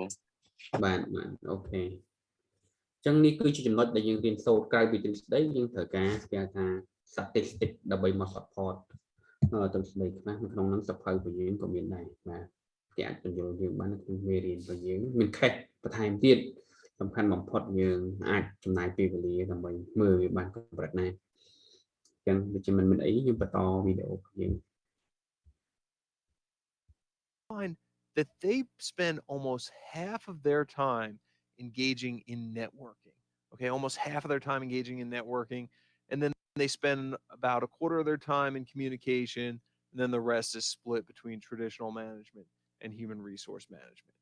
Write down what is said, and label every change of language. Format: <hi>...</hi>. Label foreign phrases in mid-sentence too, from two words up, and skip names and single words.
<km>បាទអូខេអញ្ចឹងនេះគឺជាចំណុចដែលយើងរៀនសូត្រក្រៅពីទ្រឹស្ដីយើងត្រូវការគេថា statistic ដើម្បីមក support ទ្រឹស្ដីខ្លះនៅក្នុងហ្នឹងសភៅរបស់យើងក៏មានដែរបាទគេអាចបញ្យល់យើងបាននៅក្នុងមេរៀនរបស់យើងមាន case បន្ថែមទៀតសំខាន់បំផុតយើងអាចចំណាយពេលវេលាដើម្បីមើលវាបានកម្រិតណាអញ្ចឹងវាជាមិនមានអីយើងបន្តវីដេអូរបស់យើង</km> <en>find that they spend almost half of their time engaging in networking. Okay, almost half of their time engaging in networking. And then they spend about a quarter of their time in communication. And then the rest is split between traditional management and human resource management.</en>